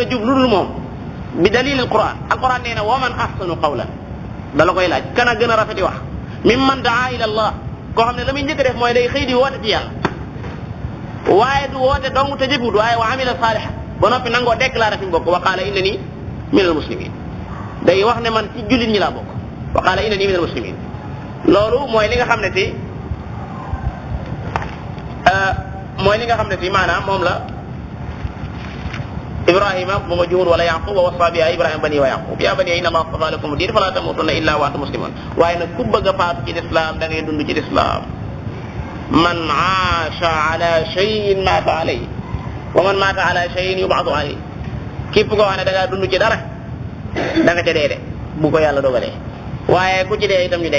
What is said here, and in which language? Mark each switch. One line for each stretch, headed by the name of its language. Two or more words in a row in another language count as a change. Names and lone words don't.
Wolof: jub lu dul moom bi dalil alquran nee na
Arabic: ومن أحسن قولا
Wolof: dala koy laaj kan a gën a rafeti wax
Arabic: ممن دعا إلى الله
Wolof: koo xam ne la muy njëkk a def mooy day xëy di woote ci yàlla waaye du woote dong te jëfut waaye
Arabic: وعمل صالحا
Wolof: ba noppi nangoo déclaré fi mu bokk
Arabic: وقال إنني من المسلمين
Wolof: day wax ne man ci jullit ñi laa bokk
Arabic: وقال إنني من المسلمين
Wolof: loolu mooy li nga xam ne si maanaam moom la Ibrahima bu ma juumul wala Yaqub
Arabic: ووصى بها إبراهيم بنيه ويعقوب يا بني إن الله اصطفى لكم الدين فلا تموتن إلا وأنتم مسلمون
Wolof: waaye nag ku bëgg a faatu ci lislaam da ngay dund ci lislaam
Arabic: من عاش على شيء مات عليه ومن مات على شيء يبعث عليه
Wolof: képp koo xam ne da ngaa dund ci dara da nga ca dee de bu ko yàlla dogalee waaye ku ci dee itam ñu